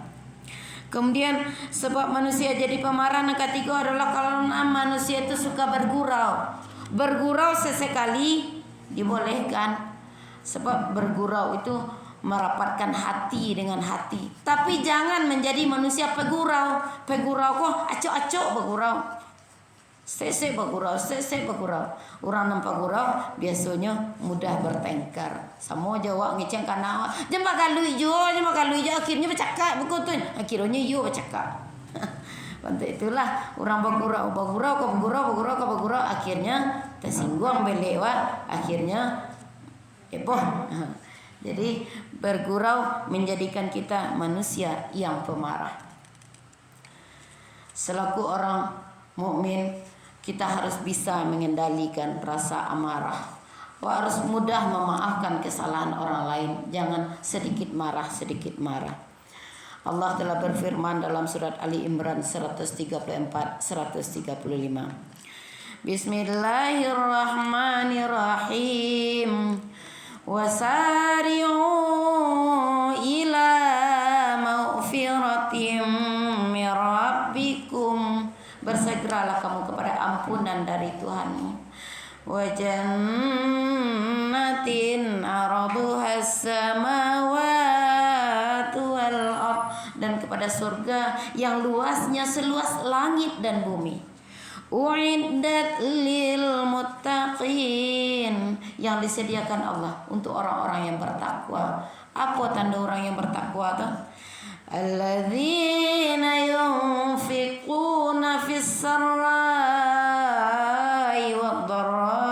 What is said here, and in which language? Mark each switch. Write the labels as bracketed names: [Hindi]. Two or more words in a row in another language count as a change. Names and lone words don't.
[Indonesian] Kemudian sebab manusia jadi pemarah yang ketiga adalah karena manusia itu suka bergurau. Bergurau sesekali dibolehkan, sebab bergurau itu merapatkan hati dengan hati. Tapi jangan menjadi manusia pegurau. [Minangkabau] Pegurau kok acok-acok bergurau. [Indonesian] Sesek bergurau. Orang nampak gurau biasanya mudah bertengkar. [Minangkabau] Semua jawab ngeceng karena jempak kalui jo akhirnya bercakap begitu. Akhirnya yo bercakap. [Indonesian] Untuk itulah orang bergurau akhirnya tersinggung belewa, akhirnya heboh. Jadi bergurau menjadikan kita manusia yang pemarah. Selaku orang mukmin, kita harus bisa mengendalikan rasa amarah. Harus mudah memaafkan kesalahan orang lain. Jangan sedikit marah. Allah telah berfirman dalam surat Ali Imran 134-135. [Arabic] بسم الله الرحمن الرحيم. وسارعوا إلى مغفرة من ربكم. [Indonesian] Bersegeralah kamu kepada ampunan dari Tuhanmu. [Arabic] وجنة عرضها السماوات والأرض, [Indonesian] dan kepada surga yang luasnya seluas langit dan bumi. [Arabic] أعدت للمتقين, [Indonesian] yang disediakan Allah untuk orang-orang yang bertakwa. Apa tanda orang yang bertakwa tuh? [Arabic] الذين ينفقون في السراء والضراء.